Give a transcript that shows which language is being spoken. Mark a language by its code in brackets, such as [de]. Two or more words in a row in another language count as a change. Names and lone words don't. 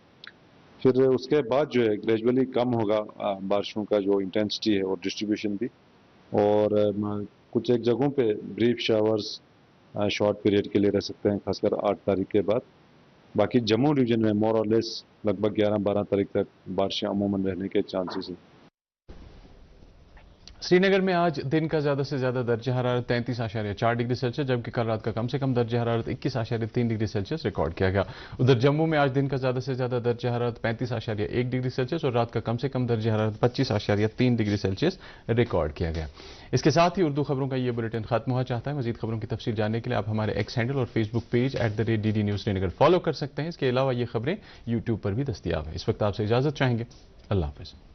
[ur] پھر اس کے بعد گریجولی کم ہوگا بارشوں کا انٹینسٹی ہے اور ڈسٹریبیوشن بھی، اور کچھ ایک جگہوں پہ [en] brief showers short period [ur] کے لیے رہ سکتے ہیں، خاص کر 8 تاریخ کے بعد۔ باقی جموں ریجن میں [en] more or less [ur] لگ بھگ 11-12 تاریخ تک بارشیں عموماً رہنے کے چانسز ہیں۔ سری نگر میں آج دن کا زیادہ سے زیادہ درجہ حرارت 33.4 ڈگری سیلسیس جبکہ کل رات کا کم سے کم درجہ حرارت 21.3 ڈگری سیلسیس ریکارڈ کیا گیا۔ ادھر جموں میں آج دن کا زیادہ سے زیادہ درجہ حرارت 35.1 ڈگری سیلسیس اور رات کا کم سے کم درجہ حرارت 25.3 ڈگری سیلسیس ریکارڈ کیا گیا۔ اس کے ساتھ ہی اردو خبروں کا یہ بلیٹن ختم ہوا چاہتا ہے۔ مزید خبروں کی تفصیل جاننے کے لیے آپ ہمارے ایکس ہینڈل اور فیس بک پیج @DD News سرینگر فالو کر سکتے ہیں۔ اس کے علاوہ یہ خبریں یوٹیوب پر بھی دستیاب ہیں۔ اس وقت آپ سے اجازت چاہیں گے۔ اللہ حافظ۔